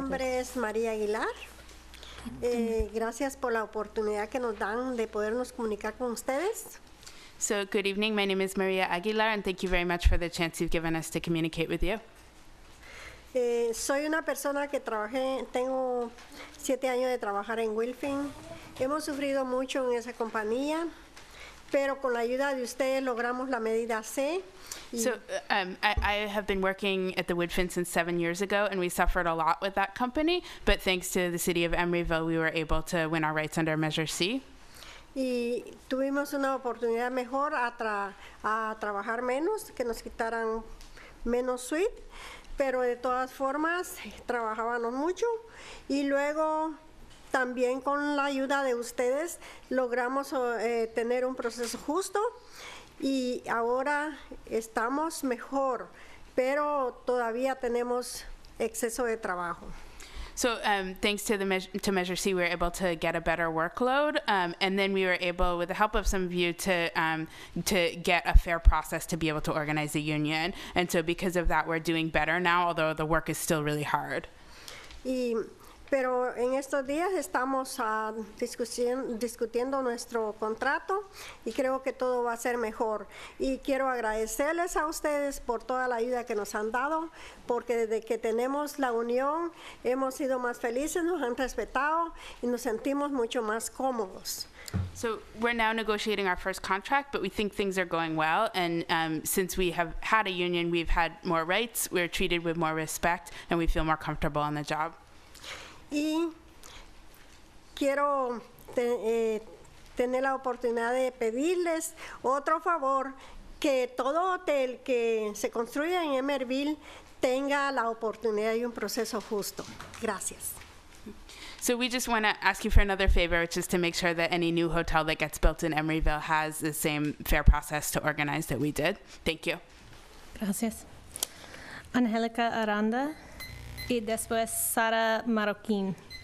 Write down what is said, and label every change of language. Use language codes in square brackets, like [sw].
[es] nombre es María Aguilar. Gracias por la oportunidad que nos dan de podernos comunicar con ustedes. [en] So good evening, my name is Maria Aguilar, and thank you very much for the chance you've given us to communicate with you. [es] Soy una persona que tengo 7 años de trabajar en Wilfing. Hemos sufrido mucho en esa compañía, pero con la ayuda de ustedes logramos la medida C. [en] So I have been working at the Woodfin since 7 years ago, and we suffered a lot with that company, but thanks to the city of Emeryville, we were able to win our rights under Measure C. [es] Y tuvimos una oportunidad mejor a trabajar menos, que nos quitaran menos suite, pero de todas formas trabajábamos mucho y luego también con la ayuda de ustedes logramos tener un proceso justo y ahora estamos mejor, pero todavía tenemos exceso de trabajo. [en] So thanks to Measure C, we were able to get a better workload, and then we were able, with the help of some of you, to get a fair process to be able to organize a union. And so because of that, we're doing better now, although the work is still really hard. [es] Pero en estos días estamos discutiendo nuestro contrato y creo que todo va a ser mejor. Y quiero agradecerles a ustedes por toda la ayuda que nos han dado, porque desde que tenemos la unión hemos sido más felices, nos han respetado y nos sentimos mucho más cómodos. [en] So we're now negotiating our first contract, but we think things are going well. And since we have had a union, we've had more rights, we're treated with more respect, and we feel more comfortable on the job. [es] Y quiero tener la oportunidad de pedirles otro favor, que todo hotel que se construya en Emeryville tenga la oportunidad y un proceso justo. Gracias. [en] So we just want to ask you for another favor, which is to make sure that any new hotel that gets built in Emeryville has the same fair process to organize that we did. Thank you. [es] Gracias. Angélica Aranda y después Sara Marroquín.